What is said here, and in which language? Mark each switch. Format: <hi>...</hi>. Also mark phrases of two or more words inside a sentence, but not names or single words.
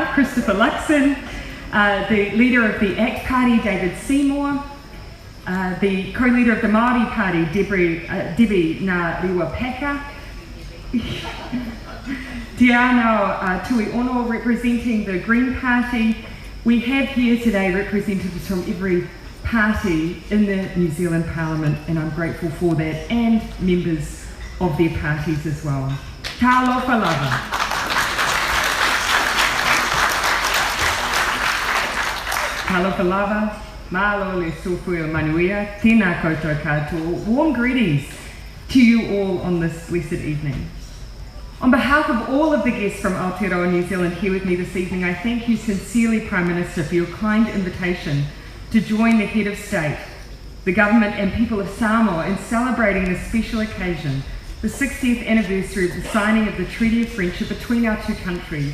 <en>Christopher Luxon, the leader of the ACT Party, David Seymour, the co-leader of the Māori Party, Debbie Ngā Peka, Te Anau Tui Ono representing the Green Party. We have here today representatives from every party in the New Zealand Parliament, and I'm grateful for that, and members of their parties as well.</en> <sm>Talofa lava. Talofa lava, malo le sofuia manuia,</sm> <mi>tēnā koutou katoa.</mi> <en>Warm greetings to you all on this blessed evening. On behalf of all of the guests from Aotearoa New Zealand here with me this evening, I thank you sincerely, Prime Minister, for your kind invitation to join the Head of State, the government and people of Samoa in celebrating this special occasion, the 60th anniversary of the signing of the Treaty of Friendship between our two countries.</en>